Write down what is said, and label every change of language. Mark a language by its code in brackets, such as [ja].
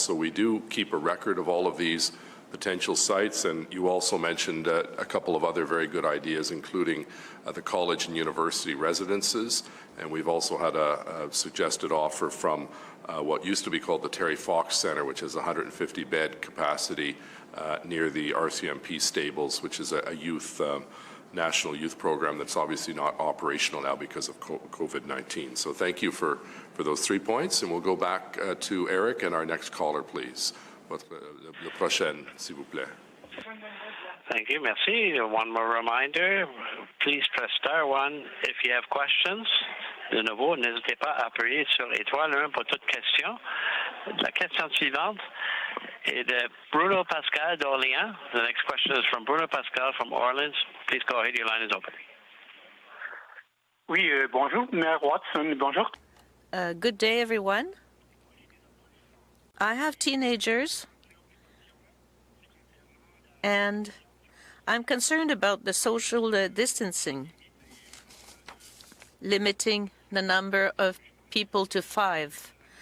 [en] So we do keep a record of all of these potential sites, and you also mentioned a couple of other very good ideas, including the college and university residences, and we've also had a suggested offer from what used to be called the Terry Fox Centre, which has 150-bed capacity near the RCMP stables, which is a national youth program that's obviously not operational now because of COVID-19. So thank you for those 3 points, and we'll go back to Eric and our next caller, please. [fr] Le prochaine, s'il vous plaît. [en] Thank you. Merci. One more reminder, please press star 1 if you have questions. [fr] De nouveau, n'hésitez pas à appuyer sur étoile 1 pour toute question. La question suivante est de Bruno Pascal d'Orléans. [en] The next question is from Bruno Pascal from Orleans. Please go ahead. Your line is open. [fr] Oui, bonjour, Mayor Watson. Bonjour. [en] Good day, everyone. I have teenagers, and I'm concerned about the social distancing, limiting the number of people to 5.